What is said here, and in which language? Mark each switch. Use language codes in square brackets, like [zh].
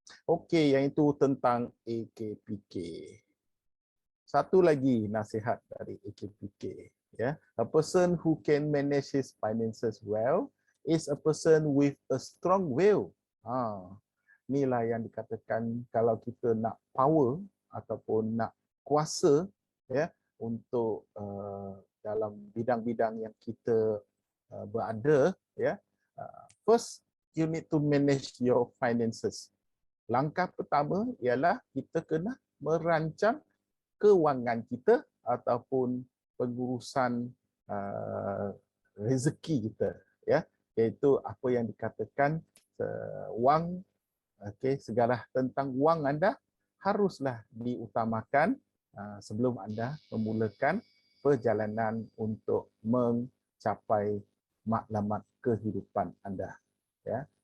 [ms] Okey, yang itu tentang AKPK. Satu lagi nasihat dari AKPK, ya. [en] A person who can manage his finances well is a person with a strong will. [ms] Inilah yang dikatakan kalau kita nak power ataupun nak kuasa, ya, untuk dalam bidang-bidang yang kita berada, ya, [en] first you need to manage your finances. [ms] Langkah pertama ialah kita kena merancang kewangan kita ataupun pengurusan rezeki kita, ya, iaitu apa yang dikatakan wang. Okey, segala tentang wang anda haruslah diutamakan sebelum anda memulakan perjalanan untuk mencapai matlamat kehidupan anda, ya.